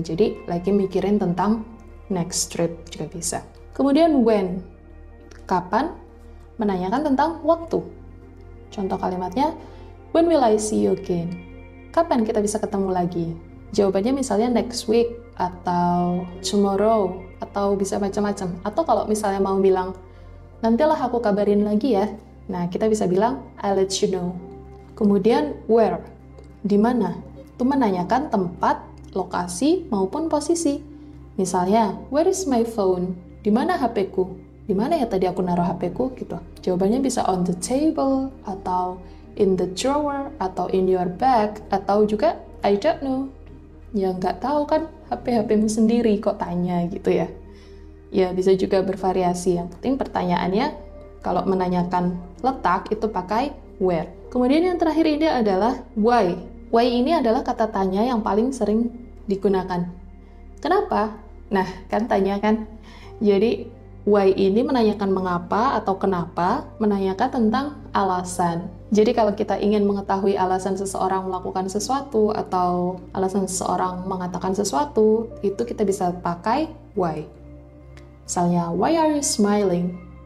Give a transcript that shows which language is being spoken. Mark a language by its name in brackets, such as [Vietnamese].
[Indonesian] Jadi lagi mikirin tentang [English] next trip [Indonesian] juga bisa. Kemudian when. Kapan? Menanyakan tentang waktu. Contoh kalimatnya, [English] when will I see you again? [Indonesian] Kapan kita bisa ketemu lagi? Jawabannya misalnya [English] next week, [Indonesian] atau tomorrow, atau bisa macam-macam. Atau kalau misalnya mau bilang, nantilah aku kabarin lagi ya. Nah, kita bisa bilang, [English] I'll let you know. [Indonesian] Kemudian where, di mana? Itu menanyakan tempat, lokasi, maupun posisi. Misalnya, [English] where is my phone? [Indonesian] Di mana HP-ku? Di mana ya tadi aku naruh HP-ku? Gitu. Jawabannya bisa [English] on the table, [Indonesian] atau [English] in the drawer, [Indonesian] atau [English] in your bag, [Indonesian] atau juga [English] I don't know. [Indonesian] Ya nggak tahu kan, HP-HP-mu sendiri kok tanya gitu ya. Ya bisa juga bervariasi. Yang penting pertanyaannya kalau menanyakan letak itu pakai where. Kemudian yang terakhir ini adalah why. Why ini adalah kata tanya yang paling sering digunakan. Kenapa? Nah, kan tanya kan. Jadi why ini menanyakan mengapa atau kenapa, menanyakan tentang alasan. Jadi kalau kita ingin mengetahui alasan seseorang melakukan sesuatu atau alasan seseorang mengatakan sesuatu, itu kita bisa pakai why. [English] Misalnya, why are you smiling?